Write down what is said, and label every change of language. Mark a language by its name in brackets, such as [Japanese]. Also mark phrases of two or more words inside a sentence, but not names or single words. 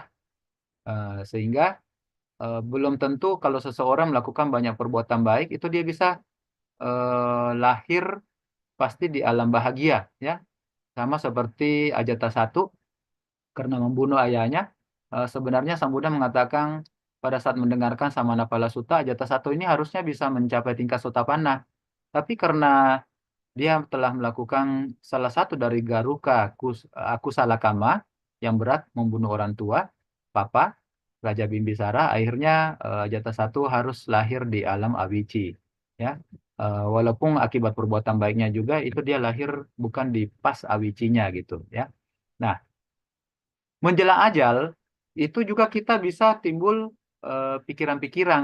[Indonesian] Sehingga belum tentu kalau seseorang melakukan banyak perbuatan baik itu dia bisa lahir pasti di alam bahagia ya, sama seperti Ajatasattu karena membunuh ayahnya. Sebenarnya Sang Buddha mengatakan pada saat mendengarkan Samanapala Sutta, Ajatasattu ini harusnya bisa mencapai tingkat Sotapanna, tapi karena dia telah melakukan salah satu dari [Pali] garuka akusala kama [Indonesian] yang berat, membunuh orang tua, papa, Raja Bimbisara, akhirnya Ajatasattu harus lahir di alam awici. Ya, walaupun akibat perbuatan baiknya juga itu dia lahir bukan di pas awicinya gitu. Ya, nah menjelang ajal itu juga kita bisa timbul pikiran-pikiran.